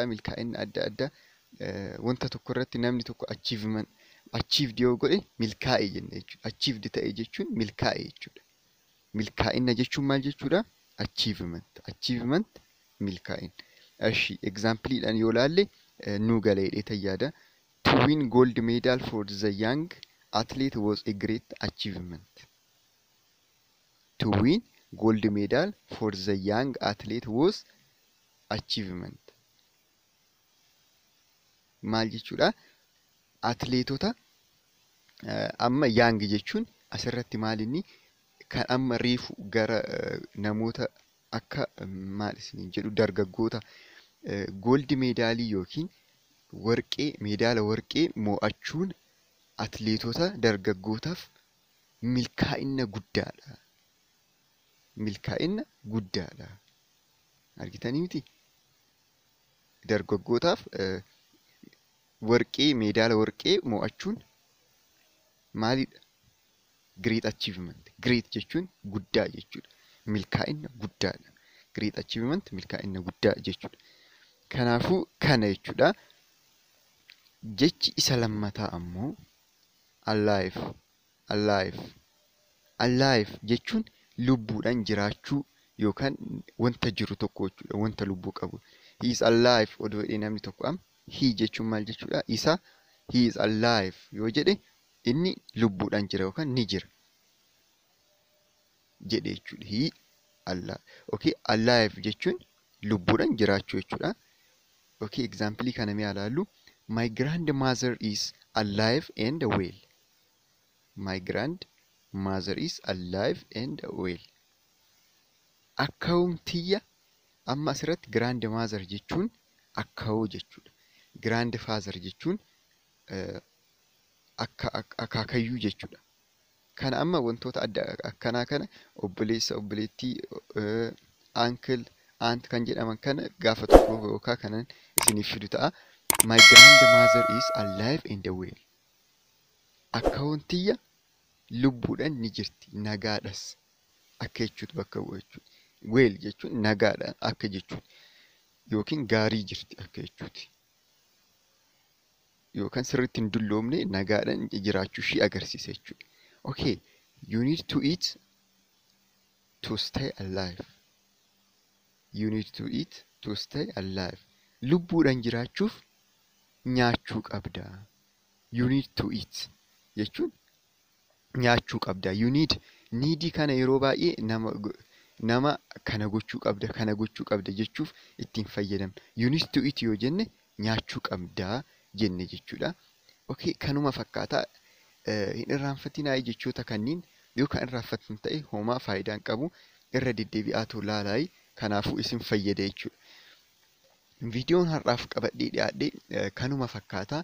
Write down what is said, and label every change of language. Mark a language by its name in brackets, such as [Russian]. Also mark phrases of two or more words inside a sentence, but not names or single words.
[Oromo] Milkaa'ina adda addaa wanta tokko irratti namni tokko achieved yoo godhe milkaa'e jenna jechuudha. Achieved ta'e jechuun milkaa'e jechuudha. Milkaa'ina jechuun maal jechuudha? Achievement milkaa'ina. Eshi exampleedhaan yoo laalle nu galeedhe tayyaada. [English] To win gold medal for the young athlete was a great achievement. To win gold medal for the young athlete was achievement. [Oromo] Maal jechuudha? Atleetota amma young jechuun asirratti maal inni kan amma reefu gara namoota akka maal isiniin jedhu dargaggoota gold medaalii yookiin meedaala warqee mo'achuun atleetota dargaggootaaf milkaa'ina guddaadha. Argitanii miti? Dargaggootaaf meedaala warqee mo'achuun maalidha? [English] Great achievement. [Oromo] Great jechuun guddaa jechuudha. Milkaa'ina guddaadha. [English] Great achievement [Oromo] milkaa'ina guddaa jechuudha. Kanaafuu kana jechuudha. Jechi isa lammataa ammoo alive jechuun lubbuudhaan jiraachuu yookaan wanta jiru tokko jechuudha. Wanta lubbuu qabu. [English] He is alive [Oromo] odoo jedhee namni tokko he jechuun maal jechuudha? [English] He is alive [Oromo] yoo jedhe inni lubbuudhaan jira yookaan ni jira jedhe jechuudha. Okay, alive jechuun lubbuudhaan jiraachuu jechuudha. Okay, example kana mee ilaallu. [English] My grandmother is alive and well. My grandmother is alive and well. [Oromo] Akkaawumtiyya amma asirratti grandmother jechuun akkaawuu jechuudha. Grandfather jechuun akaakayyuu jechuudha. Kana amma wantoota adda akkanaa kana obboleessa, obboleettii, [English] uncle, aunt [Oromo] kan jedhaman kana gaafa tokko yookaan kanan isiniif fidu ta'a. [English] My grandmother is alive and well. [Oromo] Akkaawuntiyya lubbuudhaan ni jirti, nagaadhas akka jechuutu bakka bu'a jechuudha. Well jechuun nagaadhaan akka jechuudha yookiin gaarii jirti akka jechuuti. Yookaan sirriitti hin dulloomne nagaadhaan jiraachuu ishii agarsiisa jechuudha. [English] Okay, you need to eat to stay alive. You need to eat to stay alive. [Oromo] Lubbuudhaan jiraachuuf nyaachuu qabda. [English] You need to eat [Oromo] jechuun nyaachuu qabda. [English] You need [Oromo] kana yeroo baay'ee nama kana gochuu qabda jechuuf ittiin fayyadamna. [English] You need to eat [Oromo] yoo jenne nyaachuu qabda jenne jechuudha. Okay, kanuma fakkaataa hin irraanfatinaa jechoota kanniin yoo kan irraanfattan ta'e homaa faayidaan qabu irra deddeebi'aatu laalaayi. Kanaafuu isin fayyada jechuudha. Viidiyoon har'aaf qabadhee dhiyaadhe kanuma fakkaataa.